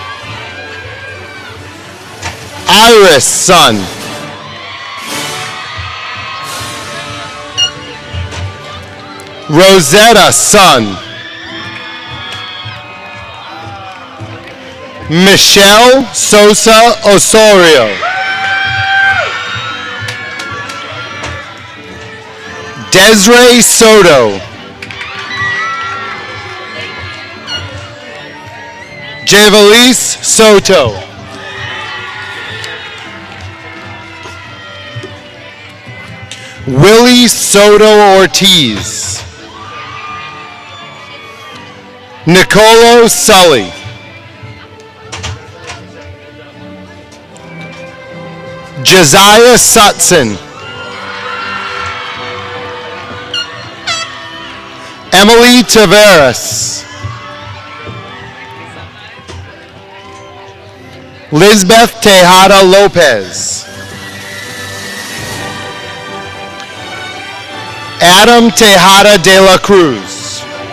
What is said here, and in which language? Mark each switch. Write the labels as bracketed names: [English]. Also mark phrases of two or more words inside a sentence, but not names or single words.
[English] Iris Sun. Rosetta Sun. Michelle Sosa Osorio. Desiree Soto. Javalise Soto. Willie Soto Ortiz. Nicolo Sully. Josiah Sutson. Emily Taveras. Lisbeth Tejada Lopez. Adam Tejada de la Cruz.